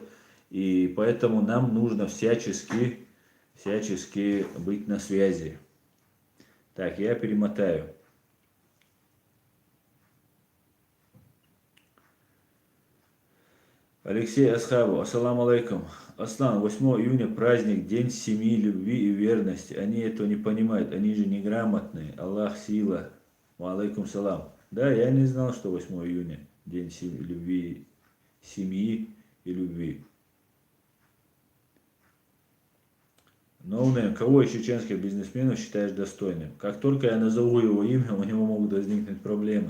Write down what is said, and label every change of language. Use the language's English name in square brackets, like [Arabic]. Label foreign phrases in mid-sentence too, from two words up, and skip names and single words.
[Russian] И поэтому нам нужно всячески быть на связи. Так, я перемотаю. Алексей Асхабов, [Arabic] السلام عليكم. [Russian] Аслан, 8 июня праздник, день семьи, любви и верности. Они этого не понимают, они же неграмотные. Аллах сила. [Arabic] وعليكم السلام. [Russian] Да, я не знал, что 8 июня день любви, семьи и любви. Ноунейм, кого из чеченских бизнесменов считаешь достойным? Как только я назову его имя, у него могут возникнуть проблемы.